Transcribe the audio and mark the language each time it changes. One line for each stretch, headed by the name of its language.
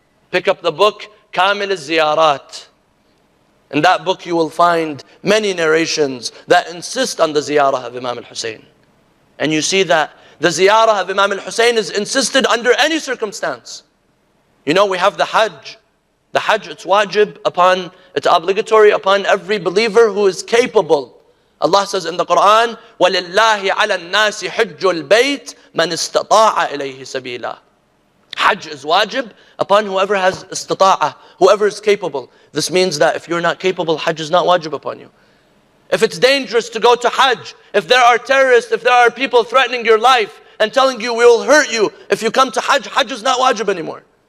English: Pick up the book, Kamil al-Ziyarat. In that book you will find many narrations that insist on the ziyarah of Imam al-Hussain. And you see that the ziyarah of Imam al-Hussain is insisted under any circumstance. You know, we have the Hajj. The Hajj, it's wajib upon, it's obligatory upon every believer who is capable.
Arabic: Allah says in the Quran, وَلِلَّهِ عَلَى النَّاسِ حِجُّ الْبَيْتِ مَنِ اسْتَطَاعَ إِلَيْهِ سَبِيلًا.
English: Hajj is wajib upon whoever has istita'ah, whoever is capable. This means that if you're not capable, Hajj is not wajib upon you. If it's dangerous to go to Hajj, if there are terrorists, if there are people threatening your life and telling you we will hurt you, if you come to Hajj, Hajj is not wajib anymore.